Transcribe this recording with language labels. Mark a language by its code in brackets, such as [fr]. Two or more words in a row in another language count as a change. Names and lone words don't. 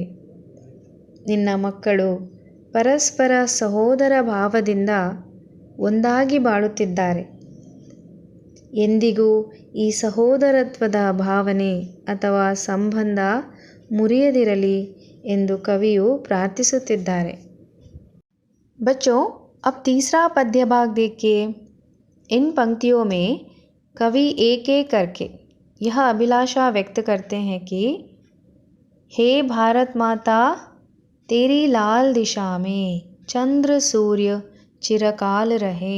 [kn] ನಿನ್ನ ಮಕ್ಕಳು ಪರಸ್ಪರ ಸಹೋದರ ಭಾವದಿಂದ ಒಂದಾಗಿ ಬಾಳುತ್ತಿದ್ದಾರೆ. ಎಂದಿಗೂ ಈ ಸಹೋದರತ್ವದ ಭಾವನೆ ಅಥವಾ ಸಂಬಂಧ ಮುರಿಯದಿರಲಿ ಎಂದು ಕವಿಯು ಪ್ರಾರ್ಥಿಸುತ್ತಿದ್ದಾರೆ। [hi] बच्चों, अब तीसरा पद्य भाग देखिए। इन पंक्तियों में कवि एक एक करके यह अभिलाषा व्यक्त करते हैं कि हे भारत माता, तेरी लाल दिशा में चंद्र सूर्य चिरकाल रहे।